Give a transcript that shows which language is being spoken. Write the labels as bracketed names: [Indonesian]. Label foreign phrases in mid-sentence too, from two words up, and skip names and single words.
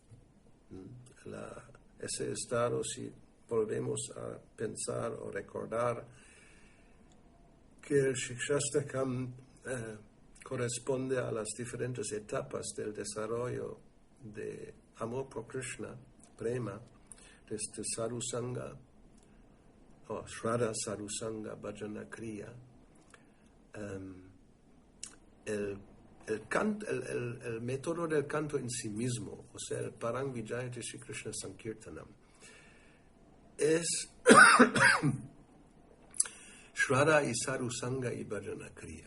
[Spanish] Ese estado, si volvemos a pensar o recordar que el Shikshastakam corresponde a las diferentes etapas del desarrollo de amor por Krishna, prema, desde Sadhusanga, o [Sanskrit] Shraddha Sadhusanga Bhajana Kriya. El método del canto en sí mismo, o sea, el Parang Vijayate Shri Krishna Sankirtanam, [Spanish] es Shraddha y Sadhusanga y [Sanskrit] Bhajana Kriya.